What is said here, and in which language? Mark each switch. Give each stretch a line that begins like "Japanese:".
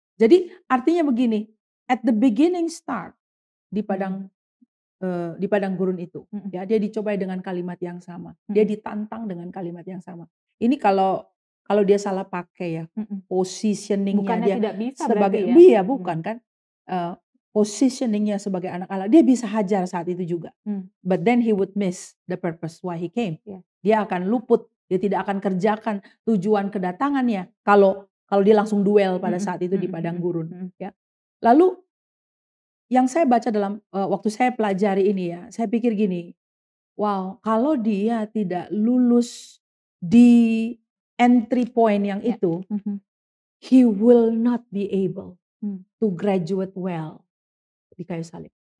Indonesian: Jadi artinya begini,
English: at the beginning start
Indonesian: di padang gurun itu, ya dia dicobai dengan kalimat yang sama, dia ditantang dengan kalimat yang sama. Ini kalau dia salah pakai ya, positioningnya Bukannya dia tidak bisa sebagai berarti ya? iya bukan kan, positioningnya sebagai anak Allah, dia bisa hajar saat itu juga.
English: But then he would miss the purpose why he came. Yeah.
Indonesian: Dia akan luput, dia tidak akan kerjakan tujuan kedatangannya kalau dia langsung duel pada saat itu di padang gurun. Ya. Lalu yang saya baca dalam waktu saya pelajari ini ya, saya pikir gini, wow, kalau dia tidak lulus di entry point yang itu,
English: he will not be able to graduate well
Indonesian: di kayu salib.